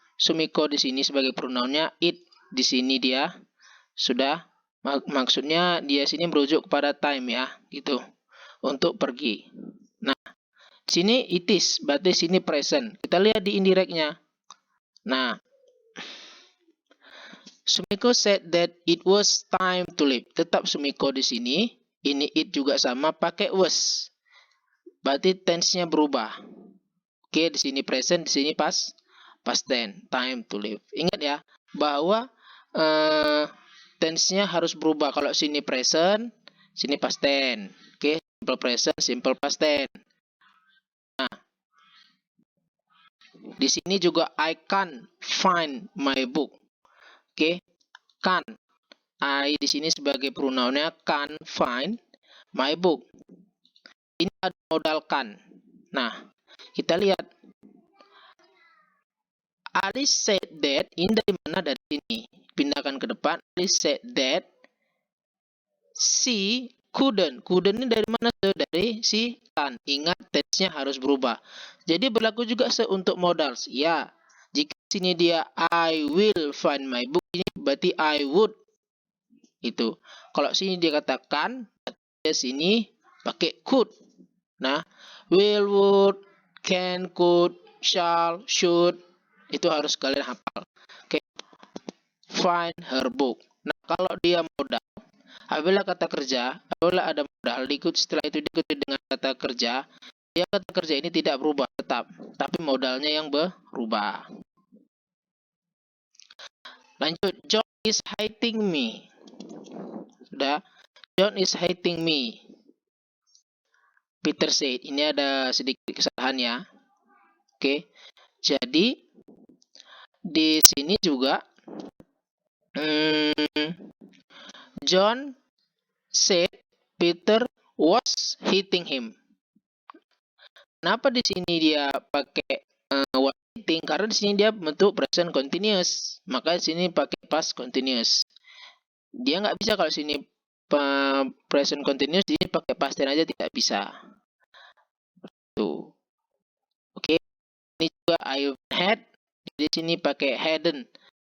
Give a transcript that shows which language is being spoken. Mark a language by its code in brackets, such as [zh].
[id] Sumiko di sini sebagai pronounnya, it di sini dia sudah maksudnya dia sini merujuk kepada time ya, gitu. Untuk pergi. Nah, sini it is, berarti sini present. Kita lihat di indirectnya. [en] Nah, Sumiko said that it was time to leave. [id] Tetap Sumiko di sini. Ini it juga sama, pakai was. Berarti tense-nya berubah. Oke, di sini present, di sini past tense, [en] time to leave. [id] Ingat ya, bahwa tense-nya harus berubah. Kalau sini present, sini past tense. Oke, simple present, simple past tense. Nah, Di sini juga [en] I can't find my book. Oke, can't. I [id] di sini sebagai pronounnya [en] can't find my book. [id] Ini ada modal can. Nah, kita lihat. [en] Alice said that, [id] ini dari mana? Dari sini. Pindahkan ke depan. [en] Alice said that she couldn't. [id] Couldn't ini dari mana? Dari si can. Ingat, tense-nya harus berubah. Jadi berlaku juga untuk modals. Ya, jika sini dia [en] I will find my book, [id] ini berarti [en] I would. [id] Itu. Kalau sini dia katakan, dia sini pakai could. Nah, will, would, can, could, shall, should, itu harus kalian hafal. Oke. [en] Find her book. [id] Nah, kalau dia modal, apabila kata kerja, apabila ada modal, setelah itu diikuti dengan kata kerja, dia kata kerja ini tidak berubah tetap, tapi modalnya yang berubah. Lanjut, [en] John is hating me. [id] Sudah, [en] John is hating me. Peter said, [id] ini ada sedikit kesalahan ya. Oke, jadi di sini juga [en] John said Peter was hitting him. [id] Kenapa di sini dia pakai was hitting? Karena di sini dia bentuk present continuous, maka di sini pakai past continuous. Dia nggak bisa kalau sini present continuous, ini pakai past tense aja tidak bisa. Tuh. Oke, ini juga [en] I had, [id] di sini pakai hadn't.